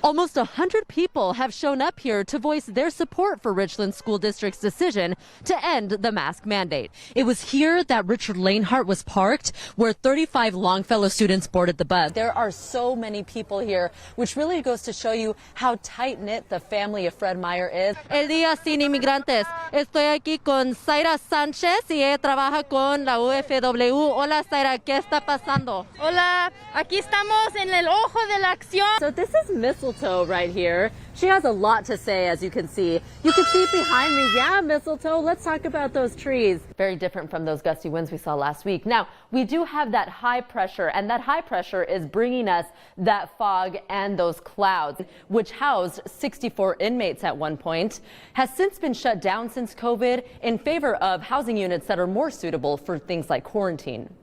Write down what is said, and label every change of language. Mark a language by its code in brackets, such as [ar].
[en] Almost 100 people have shown up here to voice their support for Richland School District's decision to end the mask mandate. It was here that Richard Lanehart was parked, where 35 Longfellow students boarded the bus. There are so many people here, which really goes to show you how tight-knit the family of Fred Meyer is. [es] El día sin inmigrantes. Estoy aquí con Zaira Sánchez y ella trabaja con la UFW. Hola, Zaira, ¿qué está pasando? Hola, aquí estamos en el ojo de la acción. [en] So this is Mistletoe right here. She has a lot to say, as you can see. You can see it behind me. Yeah, Mistletoe, let's talk about those trees. Very different from those gusty winds we saw last week. Now, we do have that high pressure, and that high pressure is bringing us that fog and those clouds, which housed 64 inmates at one point, has since been shut down since COVID in favor of housing units that are more suitable for things like quarantine.